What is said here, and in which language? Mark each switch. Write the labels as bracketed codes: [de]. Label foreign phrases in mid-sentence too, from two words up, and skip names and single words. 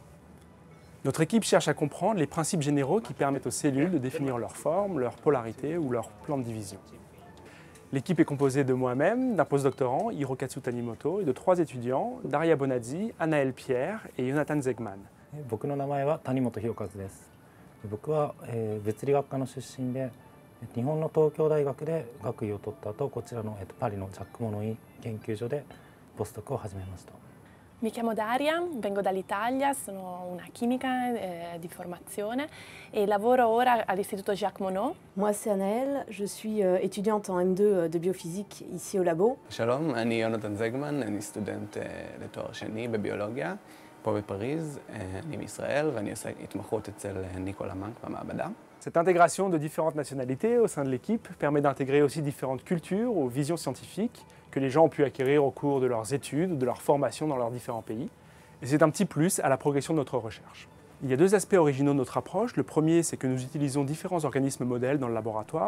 [fr] Notre équipe cherche à comprendre les principes généraux qui permettent aux cellules de définir leur forme, leur polarité ou leur plan de division. L'équipe est composée de moi-même, d'un postdoctorant, Hirokatsu Tanimoto, et de 3 étudiants, Daria Bonazzi, Anaël Pierre et Jonathan Zegman. [ja] 僕の名前は谷本博和です。僕は物理学科の出身で、日本の東京大学で学位を取った後、こちらのパリのジャック・モノイ研究所でポスドクを始めました。 [it] Mi chiamo Daria, vengo dall'Italia, sono una chimica di formazione e lavoro ora all'Istituto Jacques Monod. [fr] Moi c'est Anaël, je suis étudiante en M2 de biophysique ici au labo. [he] שלום, אני יונתן זגמן, אני סטודנט לתואר שני בביולוגיה פה בפריז, אני מישראל ואני עושה התמחות אצל ניקולה מנק במעבדה. [fr] Cette intégration de différentes nationalités au sein de l'équipe permet d'intégrer aussi différentes cultures ou visions scientifiques que les gens ont pu acquérir au cours de leurs études ou de leur formation dans leurs différents pays. Et c'est un petit plus à la progression de notre recherche. Il y a 2 aspects originaux de notre approche. Le premier, c'est que nous utilisons différents organismes modèles dans le laboratoire.